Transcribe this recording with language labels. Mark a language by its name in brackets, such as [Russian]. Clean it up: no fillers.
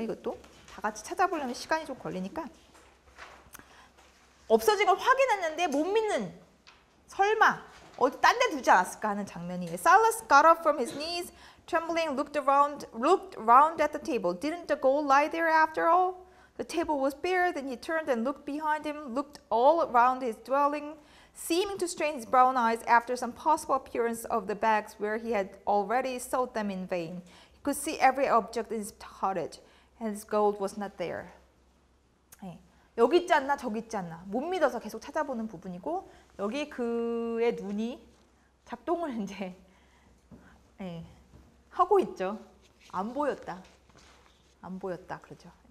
[Korean] 이것도 다 같이 찾아보려면 시간이 좀 걸리니까. 없어진 걸 확인했는데 못 믿는, 설마 어디 딴 데 두지 않았을까 하는 장면이에요. [English] Silas got up from his knees, trembling, looked around at the table. Didn't the gold lie there after all? The table was bare. Then he turned and looked behind him, looked all around his dwelling, seeming to strain his brown eyes after some possible appearance of the bags where he had already sought them in vain. He could see every object in his cottage, and his gold was not there. [Korean] 여기 있지 않나 저기 있지 않나 못 믿어서 계속 찾아보는 부분이고, 여기 그의 눈이 작동을 이제 하고 있죠. 안 보였다 그러죠.